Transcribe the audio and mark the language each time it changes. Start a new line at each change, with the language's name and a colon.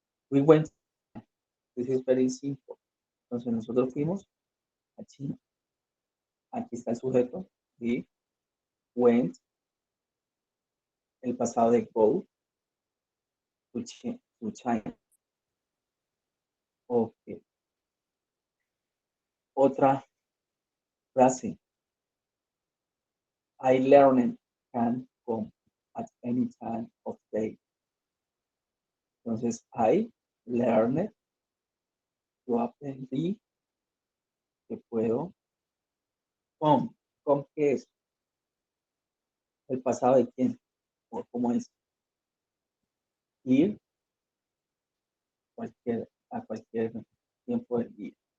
English: We went, this is very simple.
Spanish: Entonces nosotros fuimos a China. Aquí está el sujeto,
English: we went,
Spanish: el pasado de go,
English: to China. Ok.
Spanish: Otra frase.
English: I learned can come at any time of day.
Spanish: Entonces,
English: I learned,
Spanish: yo aprendí que puedo come. ¿Come qué es? ¿El pasado de quién? ¿O cómo es? Ir a cualquier tiempo del día.